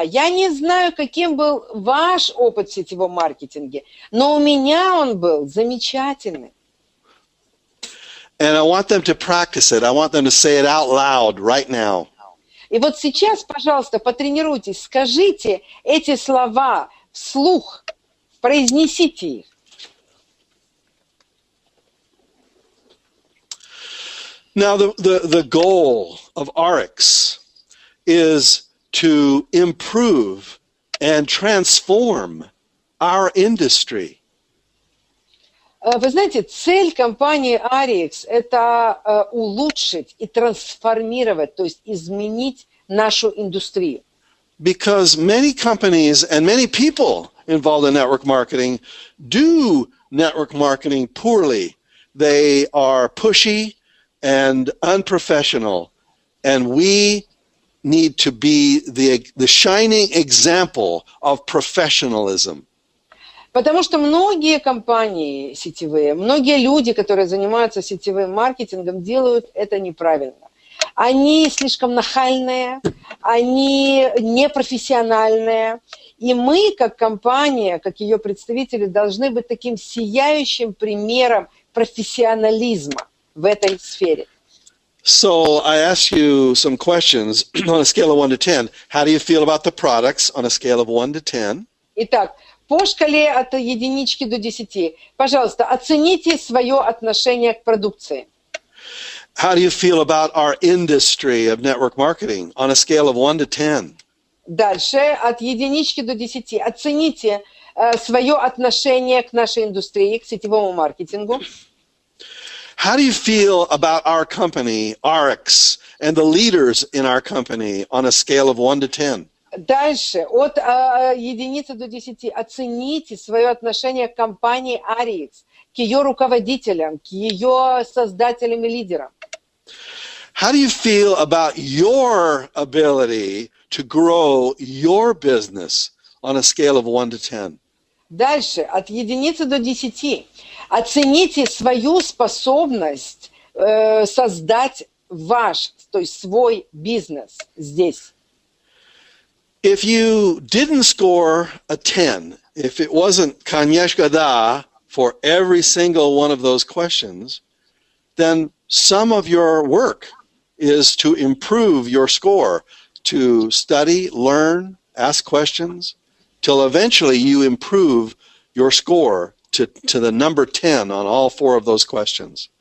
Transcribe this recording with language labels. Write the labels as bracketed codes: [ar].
[ru] Я не знаю, каким был ваш опыт в сетевом маркетинге, но у меня он был замечательный. [en] And I want them to practice it. I want them to say it out loud right now. [ru] И вот сейчас, пожалуйста, потренируйтесь, скажите эти слова вслух, произнесите их. [en] Now, the goal of RX is to improve and transform our industry. [ru] Вы знаете, цель компании Arix – это улучшить и трансформировать, то есть изменить нашу индустрию. [en] Because many companies and many people involved in network marketing do network marketing poorly. They are pushy and unprofessional, and we need to be the shining example of professionalism. [ru] Потому что многие компании сетевые, многие люди, которые занимаются сетевым маркетингом, делают это неправильно. Они слишком нахальные, они непрофессиональные. И мы, как компания, как ее представители, должны быть таким сияющим примером профессионализма в этой сфере. [en] So I ask you some questions on a scale of 1 to 10. How do you feel about the products on a scale of 1 to 10? [ru] Итак, по шкале от единички до 10, пожалуйста, оцените свое отношение к продукции. [en] How do you feel about our industry of network marketing on a scale of 1 to 10? [ru] Дальше, от единички до 10, оцените свое отношение к нашей индустрии, к сетевому маркетингу. [en] How do you feel about our company, RX, and the leaders in our company on a scale of 1 to 10? [ru] Дальше, от единицы до 10, оцените свое отношение к компании Arix, к ее руководителям, к ее создателям и лидерам. [en] How do you feel about your ability to grow your business on a scale of 1 to 10? [ru] Дальше, от единицы до 10, оцените свою способность создать ваш, то есть свой бизнес здесь? [en] If you didn't score a 10, if it wasn't [ru] конечно да [en] for every single one of those questions, then some of your work is to improve your score, to study, learn, ask questions, till eventually you improve your score to the number 10 on all 4 of those questions.